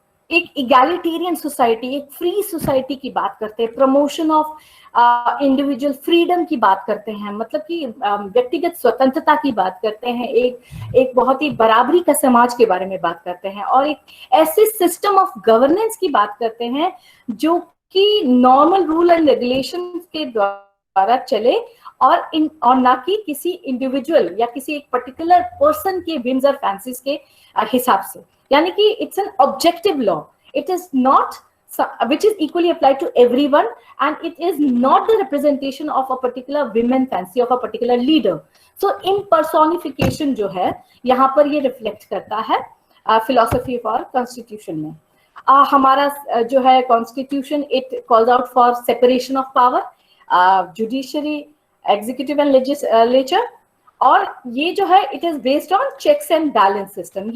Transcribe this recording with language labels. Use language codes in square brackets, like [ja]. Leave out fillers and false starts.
[hi] एक egalitarian society, एक free society की बात करते हैं, प्रमोशन ऑफ इंडिविजुअल फ्रीडम की बात करते हैं, मतलब कि व्यक्तिगत स्वतंत्रता की बात करते हैं, एक बहुत ही बराबरी का समाज के बारे में बात करते हैं, और एक ऐसे सिस्टम ऑफ गवर्नेंस की बात करते हैं जो कि नॉर्मल रूल एंड रेगुलेशन के द्वारा चले और ना कि किसी इंडिविजुअल या किसी एक पर्टिकुलर पर्सन के विम्स और फैंसीज के हिसाब से. यानी कि [en] It's an objective law, it is not which is equally applied to everyone, and it is not the representation of a particular women fancy of a particular leader. [hi] So in personification जो है यहाँ पर ये reflect करता है philosophy of our constitution में. हमारा जो है [en] constitution, it calls out for separation of power, judiciary, executive and legislature, [hi] और ये जो है [en] It is based on checks and balance system.